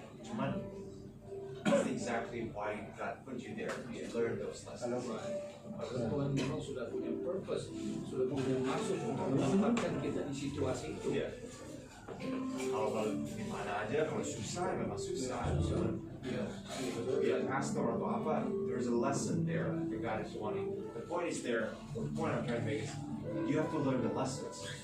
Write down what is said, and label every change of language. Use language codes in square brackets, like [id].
[en] Cuman that's exactly why God put you there to learn those lessons. [id] Padahal Tuhan memang sudah punya purpose, sudah punya maksud untuk menempatkan kita di situasi itu. Iya. Kalau gimana aja, kalau susah memang susah. Ya, pastor atau apa, [en] there's a lesson there that God is wanting. The point is there. The point I'm trying to make is you have to learn the lessons.